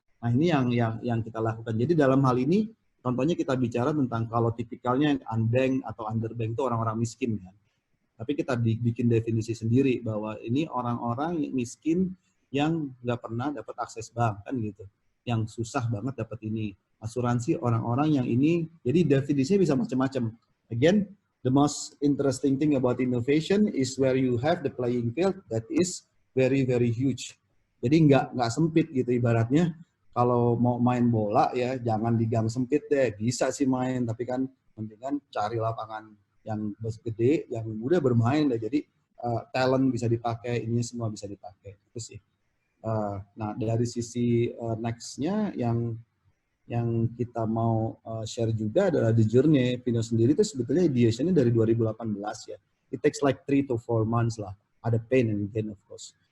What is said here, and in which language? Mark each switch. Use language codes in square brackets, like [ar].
[id] Nah ini yang kita lakukan. Jadi dalam hal ini, contohnya kita bicara tentang kalau tipikalnya unbank atau underbank itu orang-orang miskin kan. Tapi kita bikin definisi sendiri bahwa ini orang-orang miskin yang nggak pernah dapat akses bank kan gitu. Yang susah banget dapat ini. Asuransi orang-orang yang ini, jadi definisinya bisa macam-macam. [en] Again, the most interesting thing about innovation is where you have the playing field that is very, very huge. [id] Jadi nggak sempit gitu ibaratnya. Kalau mau main bola ya jangan di gang sempit deh. Bisa sih main, tapi kan mendingan cari lapangan yang gede, yang mudah bermain deh. Jadi talent bisa dipakai, ini semua bisa dipakai. Itu sih. Nah, dari sisi next-nya yang kita mau share juga adalah [en] the journey. [id] Vimeo sendiri itu sebetulnya ideation-nya dari 2018 ya. [en] It takes like 3 to 4 months lah. Ada pain and gain of course.